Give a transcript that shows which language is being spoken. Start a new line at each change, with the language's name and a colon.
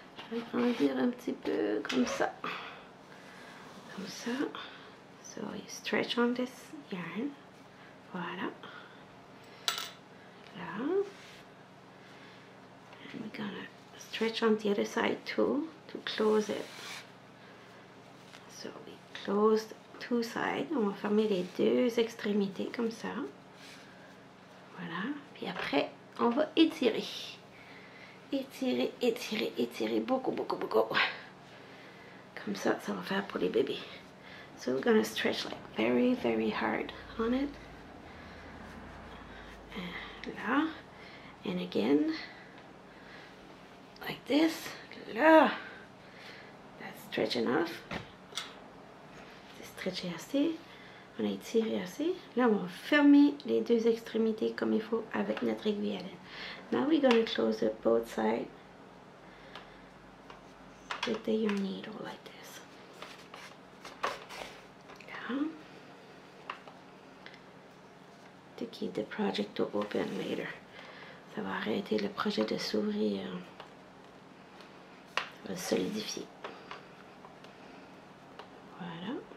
French: Je vais grandir un petit peu comme ça. Comme ça.
English: So you stretch on this yarn. Voilà. Là. And we're gonna stretch on the other side too to close it. So we closed two sides.
French: On va fermer les deux extrémités comme ça. Voilà. Puis après, on va étirer. Étirer, étirer, étirer. Beaucoup, beaucoup, beaucoup. Comme ça, ça va faire pour les bébés.
English: So we're gonna stretch like very, very hard on it. And là. And again. Like this. Là. That's stretch enough.
French: C'est stretché assez. On a étiré assez. Là, on va fermer les deux extrémités comme il faut avec notre aiguille à laine.
English: Now we're going to close up both sides with the yarn needle like this.
French: Là.
English: To keep the project to open later.
French: Ça va arrêter le projet de s'ouvrir. Ça va solidifier. Voilà.